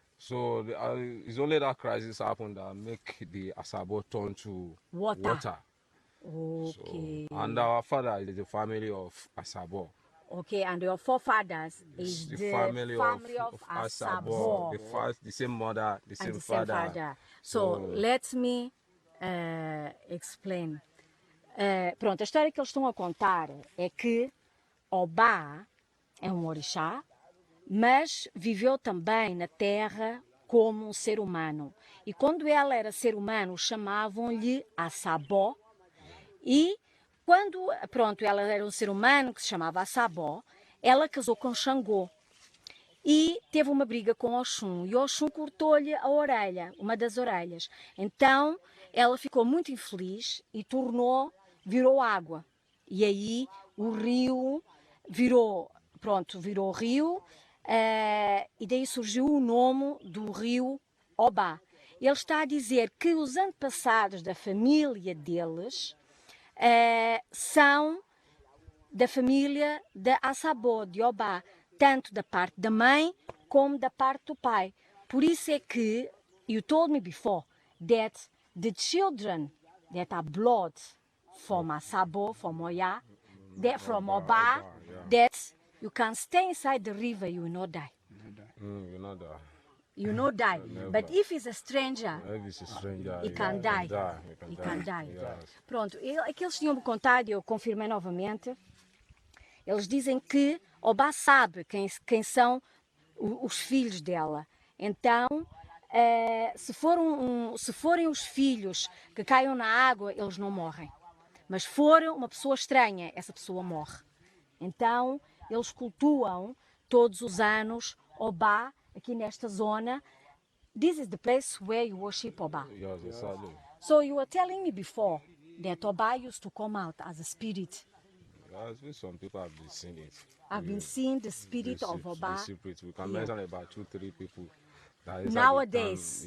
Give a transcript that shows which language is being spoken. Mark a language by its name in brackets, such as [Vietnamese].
[English] So it's only that crisis happened that make the Asabo turn to water. Okay. So, and our father is the family of Asabo. Okay, and your forefathers is the family of Asabo. The same mother, the same father. So let me explain. [Portuguese] Pronto, a história que eles estão a contar é que Oba é um orixá, mas viveu também na terra como um ser humano. E quando ela era ser humano, chamavam-lhe Asabo. E quando, ela era um ser humano que se chamava Asabo, ela casou com Xangô. E teve uma briga com Oxum. E Oxum cortou-lhe a orelha, uma das orelhas. Então, ela ficou muito infeliz e virou água. E aí, o rio virou rio. E daí surgiu o nome do rio Oba. Ele está a dizer que os antepassados da família deles são da família de Asabo, de Oba, tanto da parte da mãe como da parte do pai. Por isso é que, [English] you told me before, that the children that are blood from Asabo, from Oya, from Oba, that you can stay inside the river, you will not die. You will not die. You will not die. But if it's a stranger, he can die. He can die. [Portuguese] Pronto, aqueles tinham me contado, eu confirmei novamente. Eles dizem que Oba sabe quem são os filhos dela. Então, se forem os filhos que caiam na água, eles não morrem. Mas se for uma pessoa estranha, essa pessoa morre. Então, eles cultuam todos os anos Oba aqui nesta zona. [English] This is the place where you worship Oba. Yes, exactly. So you were telling me before that Oba used to come out as a spirit. Yes, some people have been seeing it. I've been seeing the spirit of Oba. We can mention about 2-3 people. Nowadays,